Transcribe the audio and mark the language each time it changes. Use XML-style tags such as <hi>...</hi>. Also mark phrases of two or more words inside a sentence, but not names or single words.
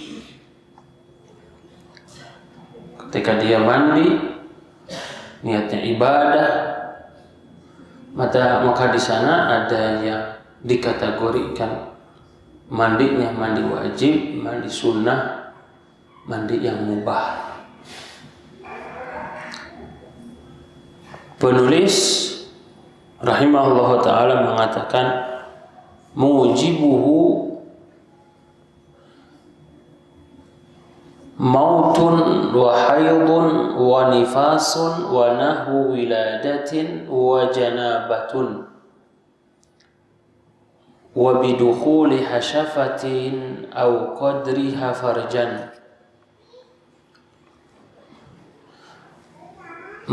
<id>Ketika dia mandi niatnya ibadah, maka di sana ada yang dikategorikan mandinya mandi wajib, mandi sunnah, mandi yang mubah. Penulis</id> <ar>رحمه الله تعالى</ar> <id>mengatakan mujibuhu</id> <ar>موت وحيض ونفاس ونحو ولادة وجنابة وبدخول حشفة أو قدرها فرجا.</ar>